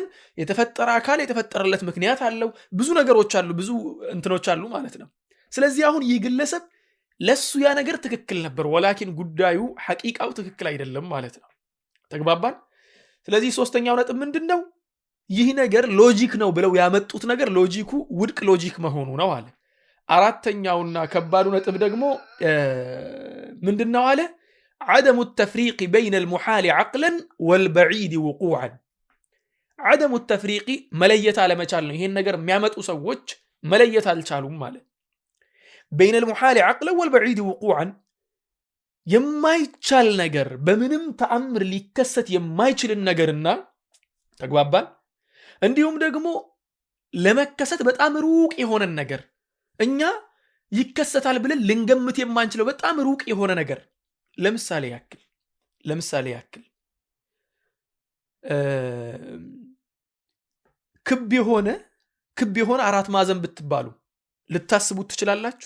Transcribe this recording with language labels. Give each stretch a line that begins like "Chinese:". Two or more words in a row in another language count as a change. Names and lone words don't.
Amharic: የተፈጠረ አካል የተፈጠረለት ምክንያት አለው። ብዙ ነገሮች አሉ፣ ብዙ እንትኖች አሉ ማለት ነው። ስለዚህ አሁን ይህ ግለሰብ ለሱ ያ ነገር ትክክል ነበር፣ ወላኪን ጉዳዩ ሐቂቃው ትክክል አይደለም ማለት ነው። ተግባባን? ስለዚህ ሶስተኛው ነጥብ ምንድነው? ይህ ነገር ሎጂክ ነው ብለው ያመጡት ነገር ሎጂኩ ውድቅ ሎጂክ መሆኑ ነው አለ። አራተኛውና ከባዱ ነጥብ ደግሞ ምንድነው አለ?
Arabic: عدم التفريق بين المحال عقلا والبعيد وقوعا عدم التفريق
Amharic: መለየት አለመቻል ነው። ይሄን ነገር የሚያመጡ ሰዎች መለየት አልቻሉም ማለት
Arabic: بين المحال عقلا والبعيد وقوعا
Amharic: የማይቻል ነገር በምንም ተአምር ሊከሰት የማይችልን ነገርና ተግባባን እንዲሁም ደግሞ ለመከሰት በጣም ሩቅ የሆነ ነገር እኛ ይከሰታል ብለን ልንገምት የማንችለው በጣም ሩቅ የሆነ ነገር ለምሳሌ ያክል ክብ የሆነ አራት ማዕዘን ብትባሉ ልታስቡት ትችላላችሁ?